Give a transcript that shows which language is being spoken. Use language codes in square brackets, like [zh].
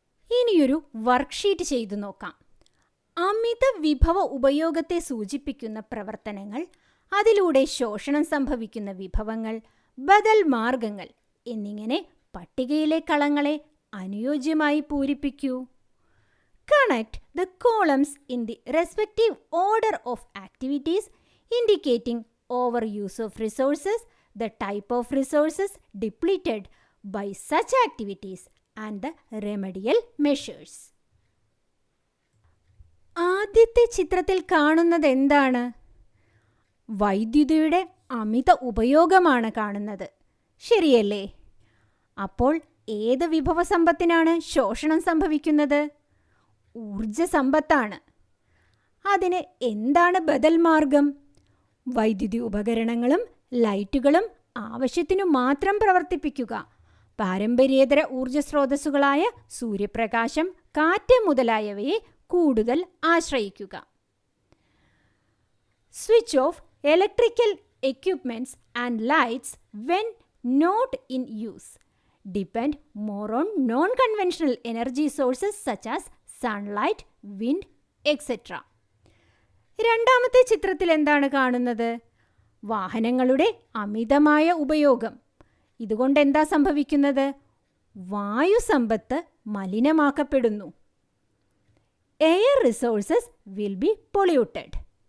[ml] ഇനിയൊരു വർക്ക്ഷീറ്റ് ചെയ്തു നോക്കാം. അമിത വിഭവ ഉപയോഗത്തെ സൂചിപ്പിക്കുന്ന പ്രവർത്തനങ്ങൾ, അതിലൂടെ ശോഷണം സംഭവിക്കുന്ന വിഭവങ്ങൾ, ബദൽ മാർഗങ്ങൾ എന്നിങ്ങനെ പട്ടികയിലെ കളങ്ങളെ അനുയോജ്യമായി പൂരിപ്പിക്കൂ. [en] Connect the columns in the respective order of activities indicating overuse of resources, the type of resources depleted by such activities and the remedial measures. [ml] ആദ്യത്തെ ചിത്രത്തിൽ കാണുന്നത് എന്താണ്? വൈദ്യുതിയുടെ അമിത ഉപയോഗമാണ് കാണുന്നത്. ശരിയല്ലേ? അപ്പോൾ ഏത് വിഭവസമ്പത്തിനാണ് ശോഷണം സംഭവിക്കുന്നത്? ഊർജസമ്പത്താണ്. അതിന് എന്താണ് ബദൽ മാർഗം? വൈദ്യുതി ഉപകരണങ്ങളും ലൈറ്റുകളും ആവശ്യത്തിനു മാത്രം പ്രവർത്തിപ്പിക്കുക. പാരമ്പര്യേതര ഊർജസ്രോതസ്സുകളായ സൂര്യപ്രകാശം, കാറ്റ് മുതലായവയെ കൂടുതൽ ആശ്രയിക്കുക. [en] Switch off electrical equipments and lights when not in use. Depend more on non-conventional energy sources such as sunlight, wind, etc. [ml] രണ്ടാമത്തെ ചിത്രത്തിൽ എന്താണ് കാണുന്നത്? വാഹനങ്ങളുടെ അമിതമായ ഉപയോഗം. ഇതുകൊണ്ട് എന്താ സംഭവിക്കുന്നത്? വായുസമ്പത്ത് മലിനമാക്കപ്പെടുന്നു. [en] Air resources will be polluted.